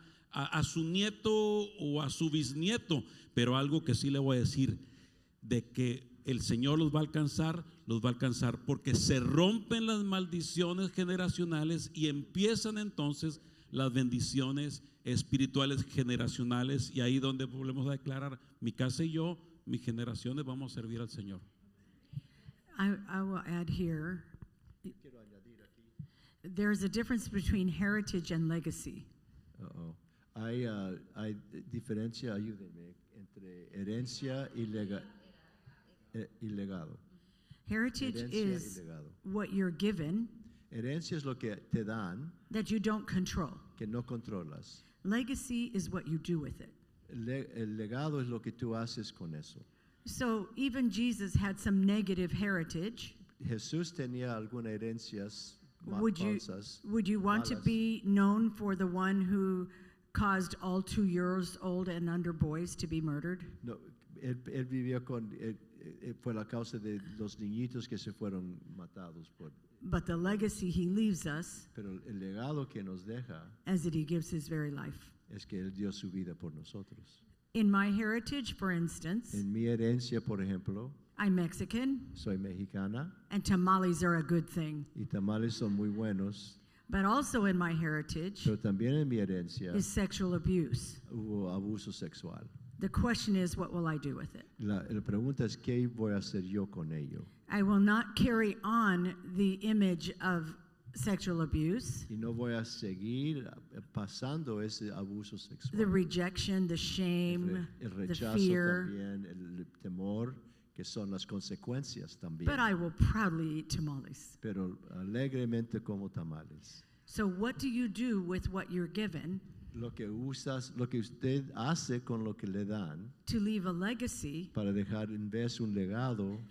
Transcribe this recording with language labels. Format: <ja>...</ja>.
<es>a su nieto o a su bisnieto, pero algo que sí le voy a decir, de que el Señor los va a alcanzar porque se rompen las maldiciones generacionales y empiezan entonces las bendiciones espirituales generacionales, y ahí donde volvemos a declarar, mi casa y yo, mis generaciones vamos a servir al Señor.</es> <en>I will add here, there's a difference between heritage and legacy.</en> <es>Hay diferencia, ayúdenme, entre herencia y legado.</es> <en>Heritage is what you're given</en> <es>Herencia es lo que te dan</es> <en>that you don't control.</en> <es>que no controlas.</es> <en>Legacy is what you do with it.</en> <es>El legado es lo que tú haces con eso.</es> <en>So even Jesus had some negative heritage.</en> <es>Jesús tenía algunas herencias falsas.</es> <en>Would you want to</en> <es>malas.</es> <en>be known for the one who caused all 2 years old and under boys to be murdered?</en> <es>No, él vivió fue la causa de los niñitos que se fueron matados</es> <en>But the legacy he leaves us</en> <es>pero el legado que nos deja</es> <en>is that he gives his very life.</en> <es>es que él dio su vida por nosotros.</es> <en>In my heritage, for instance,</en> <es>En mi herencia, por ejemplo,</es> <en>I'm Mexican,</en> <es>soy mexicana</es> <en>and tamales are a good thing.</en> <es>y tamales son muy buenos,</es> <en>But also in my heritage</en> <es>pero también en mi herencia</es> <en>is sexual abuse.</en> <es>hubo abuso sexual.</es> <en>The question is, what will I do with it?</en> <es>La pregunta es, ¿qué voy a hacer yo con ello?</es> <en>I will not carry on the image of sexual abuse,</en> <es>Y no voy a seguir pasando ese abuso sexual.</es> <en>the rejection, the shame,</en> <es>El</es> <en>the</en> <es>rechazo</es> <en>fear,</en> <es>también, el temor, que son las consecuencias también.</es> <en>but I will proudly eat tamales.</en> <es>Pero alegremente como tamales.</es> <en>So what do you do with what you're given</en> <es>Lo que usted hace con lo que le dan</es> <en>to leave a legacy</en> <es>para dejar en vez un legado</es>